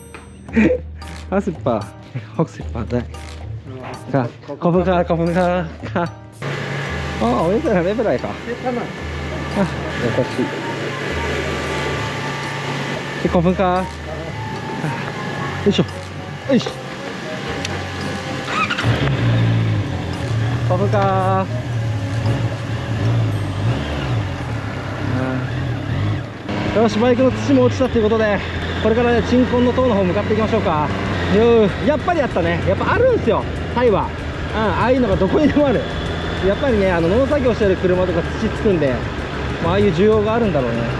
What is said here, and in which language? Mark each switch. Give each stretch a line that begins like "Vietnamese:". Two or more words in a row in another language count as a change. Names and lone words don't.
Thai: 50 บาท60 บาทได้ค่ะขอบคุณค่ะขอบคุณค่ะค่ะอ๋อไม่เป็นไรไม่เป็นไรค่ะอ่ะ優し
Japanese: い
Thai: ขอบคุณค่ะ
Japanese: よいしょよいしょ
Thai: ขอบคุณค่ะ
Japanese: よし、バイクの土も落ちたということで、これからね、鎮魂の塔の方向かっていきましょうか。やっぱりあったね。やっぱあるんですよ、タイは。ああいうのがどこにでもある。やっぱりね、農作業してる車とか土つくんで、ああいう需要があるんだろうね。